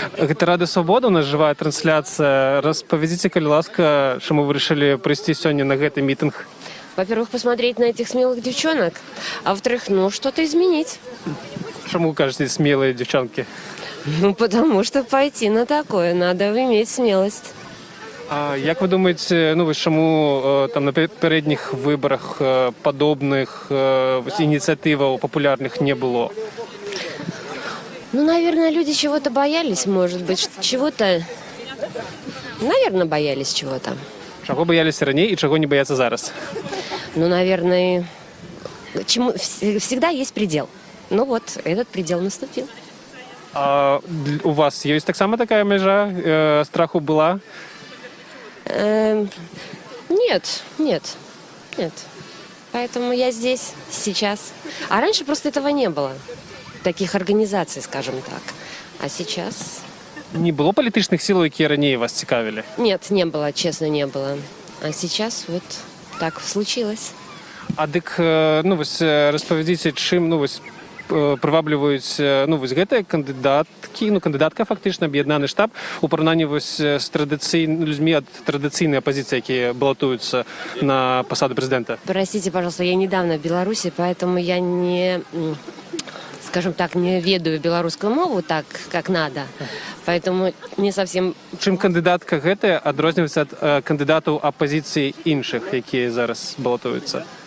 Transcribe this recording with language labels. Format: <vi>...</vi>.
<be>Гэта Радио Свобода, у нас живая трансляция. Распавядзіце, калі ласка, чаму</be> <ru>вы решили прийти сегодня</ru> <be>на гэты митинг?</be> <ru>Во-первых, посмотреть на этих смелых девчонок, а во-вторых, что-то изменить. Чему вы</ru> <be>кажете,</be> <ru>смелые девчонки? Ну, потому что пойти на такое надо иметь смелость.</ru> <uk>А як ви думаєте, ну, ось чому там на попередніх виборах подобних ініціатив популярних не було?</uk> <ru>Ну, наверное, люди чего-то боялись, может быть, чего-то... Наверное, боялись чего-то.</ru> <uk>Чого боялися раніше і чого не бояться зараз?</uk> <ru>Ну, наверное, всегда есть предел. Ну вот, этот предел наступил.</ru> <uk>А у вас є так само така межа страху була?</uk> <ru>Нет. Поэтому я здесь, сейчас. А раньше просто этого не было. Таких организаций, скажем так. А сейчас...</ru> <uk>Не було політичних сил, які раніше вас цікавили?</uk> <ru>Нет, не было, честно, не было. А сейчас вот так случилось.</ru> <uk>А дик, ну, ось розповідіть, чим, ну, ось приваблюють, ну, ось</uk> <be>гэта</be> <uk>кандидатки, ну, кандидатка фактично, об'єднаний штаб у порівнянні ось з людьми від традиційної опозиції, які балотуються на посаду президента.</uk> <ru>Простите, пожалуйста, я недавно в Беларуси, поэтому я не, скажем так,</ru> <be>не ведаю белорусскую мову</be> <ru>так, как надо. Поэтому не совсем...</ru> <uk>Чим кандидатка</uk> <be>гэта адрознівається від кандидатів опозиції інших, які зараз балотуються?</be>